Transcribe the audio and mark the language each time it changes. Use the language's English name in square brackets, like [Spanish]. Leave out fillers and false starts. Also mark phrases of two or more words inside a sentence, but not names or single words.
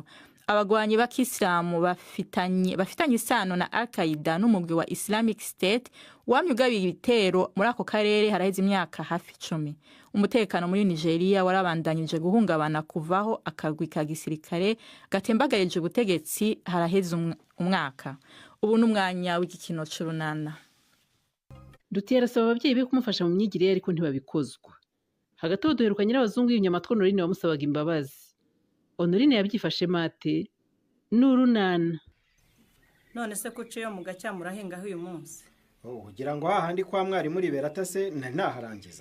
[Rundi] Abagwanyi b'Akisilamu bafitanye isano na Al-Qaeda n'umugwi wa Islamic State wamyugabiye ibitero muri ako karere haraheze imyaka hafi 10. Umutekano muri Nigeria warabandanyije guhungabana kuvaho akagwi ka gisirikare gatembagayeje ubutegetsi haraheze umwaka. Ubu n'umwanya w'igikino c'urunana. Dutera asaba abavyeyi be kumufasha mu myigire ariko ntibabikozwa. Hagati aho duherukanye n'abazungu y'inyamatwa Honorine bamusabaga imbabazi. Honorine yabyifashe mate n'urunana. None se kuce yo mu gacya murahingaho uyu munsi? Ugira ngo hahandi kwa mwarimu ribera tase naharangiza.